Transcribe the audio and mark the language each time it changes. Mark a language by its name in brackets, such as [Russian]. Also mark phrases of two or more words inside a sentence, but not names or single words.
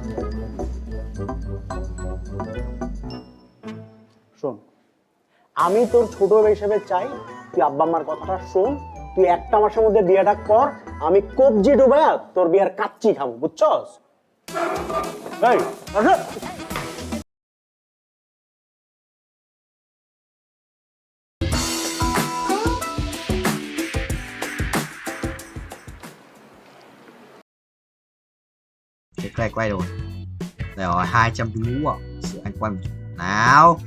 [Bangla] শোন, আমি তোর ছোট হিসেবে চাই তুই আব্বা আম্মার কথাটা শোন, তুই 1 মাসের মধ্যে বিয়েটা কর, আমি কবজি ডুবায়া তোর বিয়ার কাচ্চি খাবো, বুঝছস? এই আসো। [Vietnamese] Cái quay rồi. Rồi 200 cái mũ à. Sự anh quay một chút. Nào.